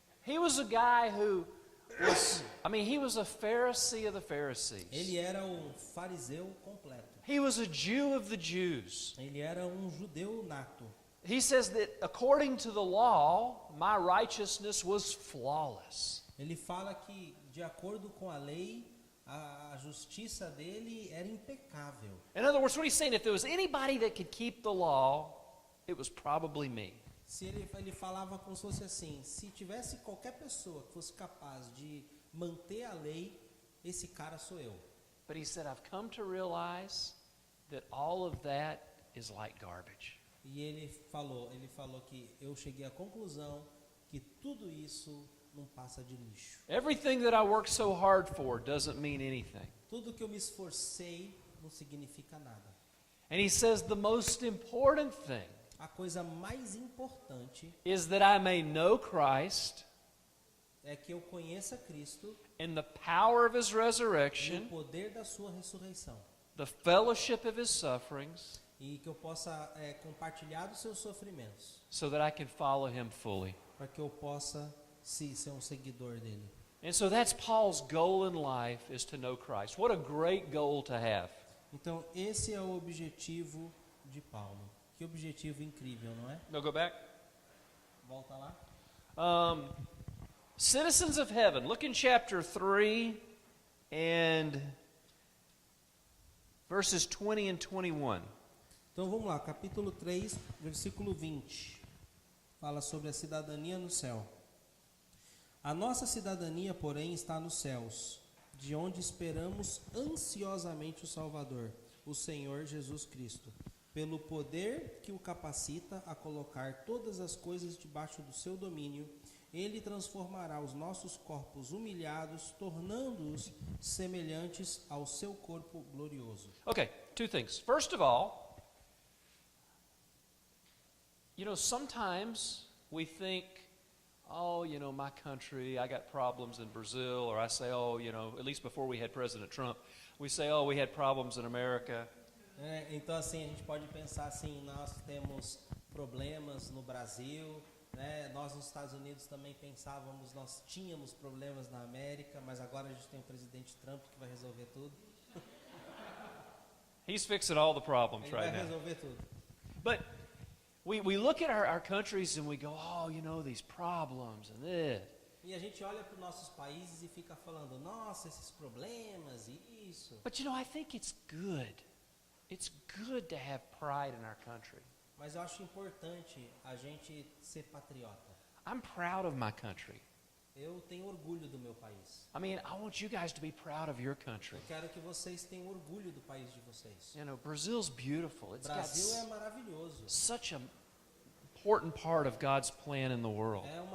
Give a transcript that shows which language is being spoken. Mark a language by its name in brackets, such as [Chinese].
[English] He was a guy who was, he was a Pharisee of the Pharisees. [Portuguese] Ele era um fariseu completo. [English] He was a Jew of the Jews. [Portuguese] Ele era um judeu nato. [English] He says that according to the law, my righteousness was flawless. [Portuguese] Ele fala que, de acordo com a lei, a justiça dele era impecável. [English] In other words, what he's saying, if there was anybody that could keep the law, it was probably me. [Portuguese] Se ele falava como se fosse assim, se tivesse qualquer pessoa que fosse capaz de manter a lei, esse cara sou eu. [English] But he said, I've come to realize that all of that is like garbage. [Portuguese] E ele falou que eu cheguei à conclusão que tudo isso não passa de lixo. [English] Everything that I worked so hard for doesn't mean anything. [Portuguese] Tudo que eu me esforcei não significa nada. [English] And he says the most important thing [Portuguese] A coisa mais importante [English] is that I may know Christ [Portuguese] é que eu conheça Cristo [English] and the power of his [Portuguese] e o [English] resurrection, [Portuguese] poder da sua ressurreição. [English] the fellowship of his sufferings, [Portuguese] E que eu possa compartilhar dos seus sofrimentos, [English] so that I can follow him fully. [Portuguese] para que eu possa ser um seguidor dele. [English] And so that's Paul's goal in life, is to know Christ. What a great goal to have. [Portuguese] Então, esse é o objetivo de Paulo. Que objetivo incrível, não é? [English] No, go back. [Portuguese] Volta lá. [English] Citizens of heaven. Look in chapter 3 and verses 20 and 21. [Portuguese] Então vamos lá, capítulo 3, versículo 20. Fala sobre a cidadania no céu. A nossa cidadania, porém, está nos céus, de onde esperamos ansiosamente o Salvador, o Senhor Jesus Cristo, pelo poder que o capacita a colocar todas as coisas debaixo do seu domínio. Ele transformará os nossos corpos humilhados, tornando-os semelhantes ao seu corpo glorioso. [English] Okay, two things. First of all, sometimes we think, my country, I got problems in Brazil, or I say, at least before we had President Trump, we say, we had problems in America. [Portuguese] Então assim, a gente pode pensar assim, nós temos problemas no Brasil, né? Nós nos Estados Unidos também pensávamos, nós tínhamos problemas na América, mas agora a gente tem o presidente Trump que vai resolver tudo. [English] He's fixing all the problems [Portuguese] Ele [English] right [Portuguese] vai resolver tudo. [English] But we look at our countries and we go, these problems and this. [Portuguese] E a gente olha para os nossos países e fica falando, nossa, esses problemas e isso. [English] But I think it's good. It's good to have pride in our country. [Portuguese] Mas eu acho importante a gente ser patriota. [English] I'm proud of my country. [Portuguese] Eu tenho orgulho do meu país. [English] I want you guys to be proud of your country. [Portuguese] Eu quero que vocês tenham orgulho do país de vocês. [English] Brazil's beautiful. It's got [Portuguese] Brasil é maravilhoso. [English] such an important part of God's plan in the world.